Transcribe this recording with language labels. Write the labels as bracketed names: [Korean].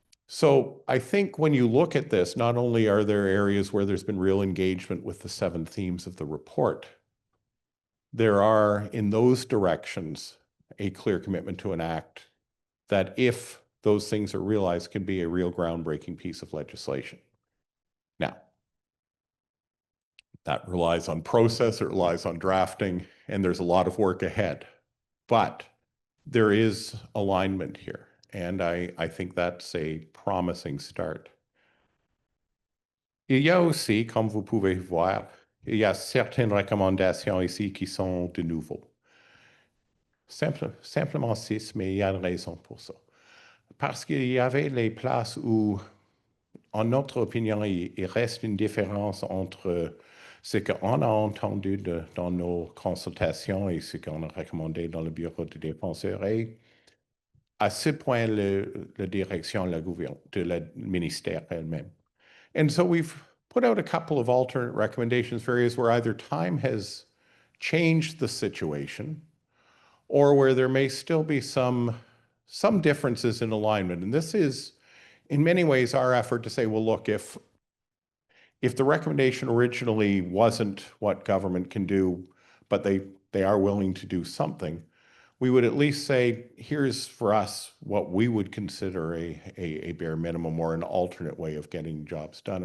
[English] So I think when you look at this, not only are there areas where there's been real engagement with the 7 themes of the report, there are, in those directions, a clear commitment to an act that, if those things are realized, can be a real groundbreaking piece of legislation. Now, that relies on process, it relies on drafting, and there's a lot of work ahead. But there is alignment here, and I think that's a promising start. [French] Il y a aussi, comme vous pouvez voir, il y a certaines recommandations ici qui sont de nouveau. Simplement 6, mais il y a une raison pour ça. Parce qu'il y avait les places où, en notre opinion, il reste une différence entre ce qu'on a entendu dans nos consultations et ce qu'on a recommandé dans le bureau de Défenseur, et à ce point, la direction de la ministère elle-même. [English] And so we've put out a couple of alternate recommendations for areas where either time has changed the situation or where there may still be some differences in alignment. And this is, in many ways, our effort to say, well, look, if the recommendation originally wasn't what government can do, but they are willing to do something, we would at least say, here's for us what we would consider a bare minimum or an alternate way of getting jobs done.